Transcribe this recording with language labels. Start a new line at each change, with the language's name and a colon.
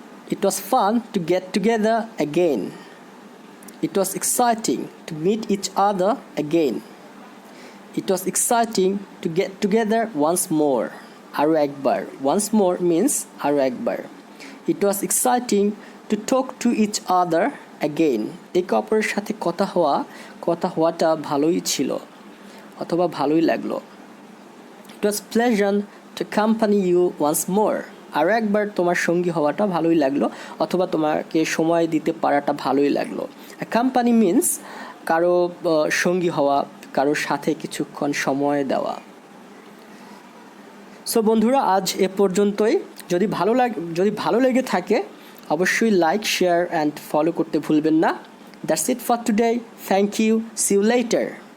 English: It was fun to get together again. It was exciting to meet each other again. It was exciting to get together once more.
Bangla: আরও একবার।
English: Once more means
Bangla: আরও একবার।
English: It was exciting to talk to each other again.
Bangla: একে অপরের সাথে কথা হওয়াটা ভালোই ছিল অথবা ভালোই লাগলো।
English: It was pleasant to accompany you once more.
Bangla: আরও একবার তোমার সঙ্গী হওয়াটা ভালোই লাগলো অথবা তোমাকে সময় দিতে পারাটা ভালোই লাগলো।
English: accompany means
Bangla: কারো সঙ্গী হওয়া, কারোর সাথে কিছুক্ষণ সময় দেওয়া। সো বন্ধুরা, আজ এ পর্যন্তই। যদি ভালো লেগে থাকে অবশ্যই লাইক, শেয়ার অ্যান্ড ফলো করতে ভুলবেন না।
English: That's it for today. Thank you. See you later.